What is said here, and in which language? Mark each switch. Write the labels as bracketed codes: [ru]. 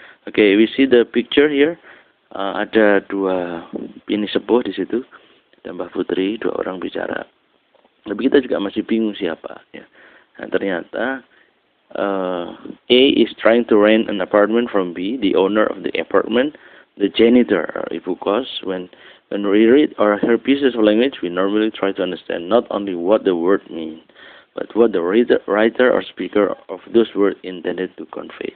[en] Okay, we see the picture here. [id] Ada dua bini sepuh di situ. Dan Mbak Putri, dua orang bicara. Tapi kita juga masih bingung siapa ya. Nah, ternyata [en] A is trying to rent an apartment from B, the owner of the apartment, the janitor, or ibu kos. When we read or hear pieces of language, we normally try to understand not only what the word means, but what the writer or speaker of those words intended to convey.